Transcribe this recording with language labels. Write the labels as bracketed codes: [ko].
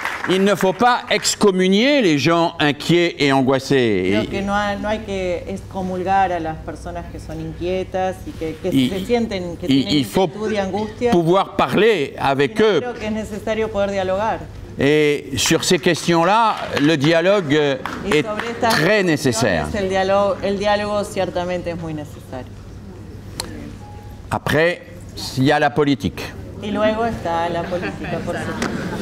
[fr] il ne faut pas excommunier les gens inquiets et angoissés. [es] Creo que no hay que excomulgar a las personas que son inquietas y que se sienten que tienen [fr] Il faut [es] inquietud y angustia. [fr] pouvoir parler avec eux. [es] Creo que es necesario poder dialogar. [fr] Et sur ces questions-là, le dialogue [es] Y [fr] est [es] sobre estas [fr] très nécessaire. [es] cuestiones, el diálogo ciertamente es muy necesario. [fr] Après, il y a la politique. [es] Y luego está la política, por supuesto.